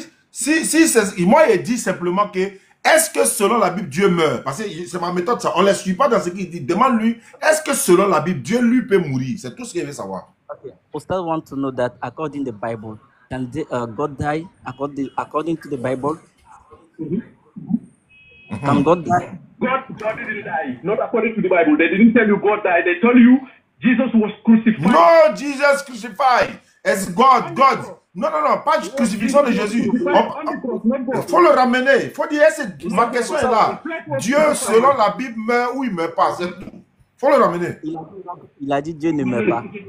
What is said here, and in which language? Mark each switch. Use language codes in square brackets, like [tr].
[fr] Si moi il dit simplement que est-ce que selon la Bible Dieu meurt? Parce que c'est ma méthode ça. On ne les suit pas dans ce qu'il dit. Demande-lui, est-ce que selon la Bible Dieu lui peut mourir? C'est tout ce qu'il veut savoir. [en] Okay. Ustad want to know that according to the Bible, can God die according to the Bible? Can God die? God didn't die. Not according to the Bible. They didn't tell you God died. They told you Jesus was crucified. No, Jesus crucified. It's God. [fr] Non, pas de crucifixion de Jésus. Il faut le ramener. Il faut dire, ma question est là. Dieu, selon la Bible, meurt ou il ne meurt pas. Il faut le ramener. Il a dit Dieu ne meurt pas.